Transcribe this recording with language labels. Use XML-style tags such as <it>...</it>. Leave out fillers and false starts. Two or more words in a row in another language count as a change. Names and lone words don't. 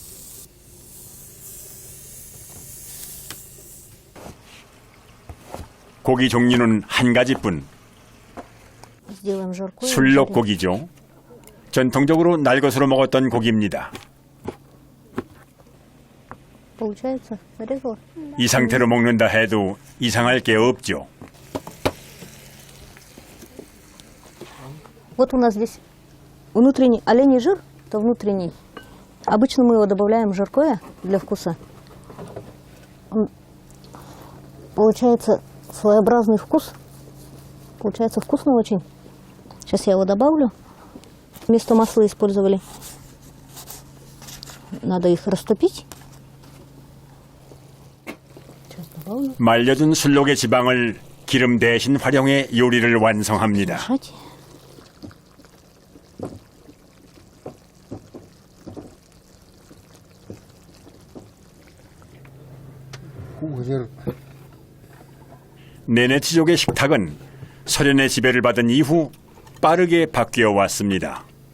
<ko>고기 종류는 한 가지뿐. 술록고기죠. 전통적으로 날것으로 먹었던 고기입니다. 이 상태로 먹는다 해도 이상할 게 없죠.</ko> <ru>Вот у нас здесь внутренний оленей жир, то внутренний. Обычно мы его добавляем жаркое для вкуса. Он получается своеобразный вкус. Получается вкусно очень. Сейчас я его добавлю. Вместо масла использовали. Надо их растопить. Сейчас добавлю.</ru> <ko>말려둔 술록의 지방을 기름 대신 활용해 요리를 완성합니다.</ko> <ru>Мешать.</ru> <ko>네네치족의 식탁은 소련의 지배를 받은 이후 빠르게 바뀌어 왔습니다.</ko>